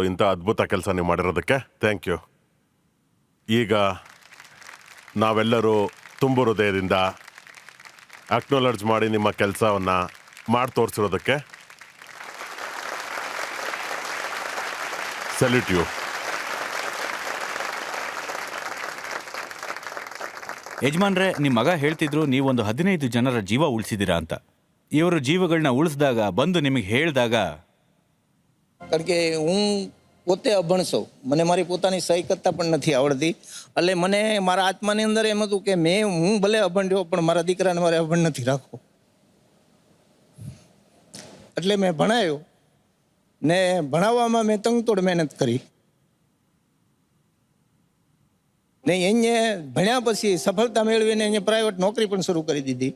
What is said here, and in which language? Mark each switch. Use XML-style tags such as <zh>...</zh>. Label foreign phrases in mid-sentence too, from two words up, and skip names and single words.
<kn>ಇಂಥ ಅದ್ಭುತ ಕೆಲಸ ನೀವು ಮಾಡಿರೋದಕ್ಕೆ</kn> <en>thank you.</en> <kn>ಈಗ ನಾವೆಲ್ಲರೂ ತುಂಬು ಹೃದಯದಿಂದ ಅಕ್ನಾಲೆಡ್ಜ್ ಮಾಡಿ ನಿಮ್ಮ ಕೆಲಸವನ್ನ ಮಾಡಿ ತೋರಿಸಿರೋದಕ್ಕೆ</kn> <en>salute you.</en> <kn>ಯಜಮಾನ್ರೆ, ನಿಮ್ಮ ಮಗ ಹೇಳ್ತಿದ್ರು ನೀವೊಂದು 15 ಜನರ ಜೀವ ಉಳಿಸಿದ್ದೀರಾ ಅಂತ. ಇವರು ಜೀವಗಳನ್ನ ಉಳಿಸಿದಾಗ ಬಂದು ನಿಮಗೆ ಹೇಳಿದಾಗ,</kn> <gu>કારણ કે હું પોતે અભણ છું, મને મારી પોતાની સહી કરતા પણ નથી આવડતી. એટલે મને મારા આત્માની અંદર એમ હતું કે હું ભલે અભણ રહ્યો પણ મારા દીકરાને મારે અભણ નથી રાખવો. એટલે મેં ભણાવ્યો ને ભણાવવામાં મેં તંગતોડ મહેનત કરી ને એને ભણ્યા પછી સફળતા મેળવીને એને પ્રાઇવેટ નોકરી પણ શરૂ કરી દીધી.</gu>